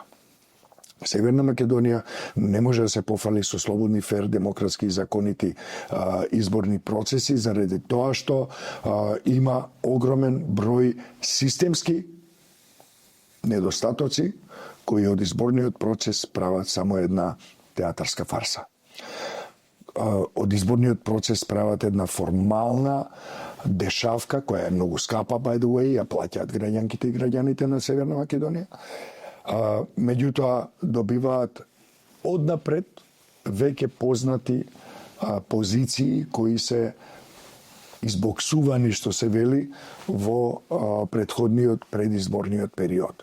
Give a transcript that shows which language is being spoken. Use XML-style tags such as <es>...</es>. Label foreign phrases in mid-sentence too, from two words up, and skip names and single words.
<mk>Северна Македонија не може да се пофали со слободни, фер, демократски и законити изборни процеси заради тоа што има огромен број системски недостатоци кои од изборниот процес прават само една театарска фарса. Од изборниот процес прават една формална дешавка која е многу скапа,</mk> <en>by the way,</en> <mk>ја плаќаат граѓанките и граѓаните на Северна Македонија. Меѓутоа добиваат однапред веќе познати позиции кои се избоксувани, што се вели, во предходниот предизборниот период.</mk>